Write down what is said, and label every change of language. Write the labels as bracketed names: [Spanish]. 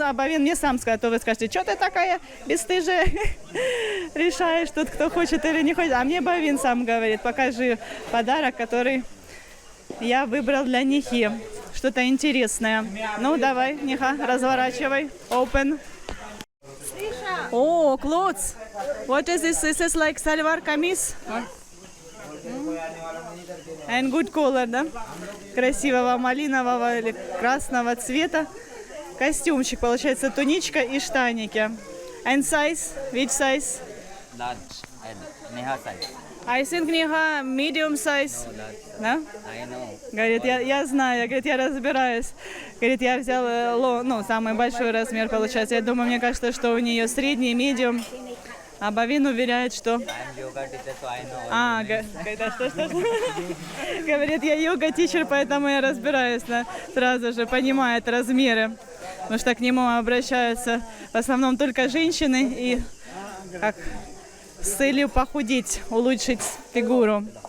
[Russian] А Бавин мне сам сказал, то вы скажете, что ты такая бесстыжая? Решаешь тут, кто хочет или не хочет. А мне Бавин сам говорит, покажи подарок, который я выбрал для Нихи. Что-то интересное. Ну, давай, Ниха, разворачивай. [English] Open. Oh, clothes. What is this? This is like salwar kameez. And good color, да? [Russian] Красивого малинового или красного цвета. Костюмчик, получается, туничка и штаники. [English] And size? Which size? Large and Neha size. I think Ниха medium size. No, large. [Russian] Да? [English] I know. [Russian] Говорит, я знаю, говорит, я разбираюсь. Говорит, я взял, ну, самый большой размер, получается. Я думаю, мне кажется, что у нее средний, medium. А Бавин уверяет, что... [English] I am yoga teacher, so I know. [Russian] Что? Говорит, я йога-тичер, поэтому я разбираюсь, сразу же понимает размеры. Потому что к нему обращаются в основном только женщины и как с целью похудеть, улучшить фигуру.